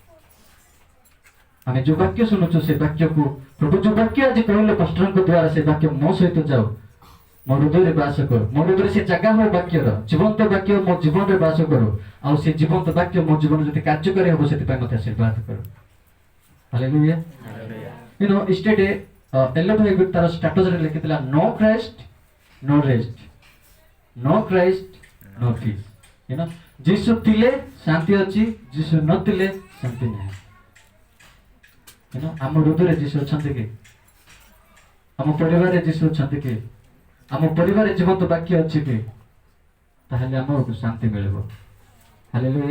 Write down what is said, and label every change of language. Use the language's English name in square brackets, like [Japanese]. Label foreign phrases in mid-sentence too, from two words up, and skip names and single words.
[Odia] ଆମେ ଯେଉଁ ବାକ୍ୟ ଶୁଣୁଛୁ ସେ ବାକ୍ୟକୁ ପ୍ରଭୁ ଯେଉଁ ବାକ୍ୟ ଆଜି କହିଲେ ପାଷ୍ଟରଙ୍କ ଦ୍ୱାରା, ସେ ବାକ୍ୟ ମୋ ସହିତ ଯାଉ, ମୋ ହୃଦୟରେ ବାସ କରୁ, ମୋ ହୃଦୟରେ ସେ ଜାଗା ହଉ ବାକ୍ୟର, ଜୀବନ୍ତ ବାକ୍ୟ ମୋ ଜୀବନରେ ବାସ କରୁ। ଆଉ ସେ ଜୀବନ୍ତ ବାକ୍ୟ ମୋ ଜୀବନରେ ଯଦି କାର୍ଯ୍ୟକାରୀ ହବ ସେଥିପାଇଁ ମୋତେ ଆଶୀର୍ବାଦ କରୁ। [English] ହାଲେଲୁୟା। You know, yesterday [Odia] ଏଲୋ ଭାଇ ତାର ଷ୍ଟାଟସରେ ଲେଖିଥିଲା [English] no Christ no rest, no Christ no peace. You know, [Odia] ଯୀଶୁ ଥିଲେ ଶାନ୍ତି ଅଛି, ଯୀଶୁ ନଥିଲେ ଶାନ୍ତି ନାହିଁ। [English] You know, [Odia] ଆମ ହୃଦୟରେ ଯୀଶୁ ଅଛନ୍ତି କି? ଆମ ପରିବାରରେ ଯୀଶୁ ଅଛନ୍ତି କି? ଆମ ପରିବାରରେ ଜୀବନ୍ତ ବାକ୍ୟ ଅଛି କି? ତାହେଲେ ଆମକୁ ଶାନ୍ତି ମିଳିବ। ହାଲେଲୁୟା।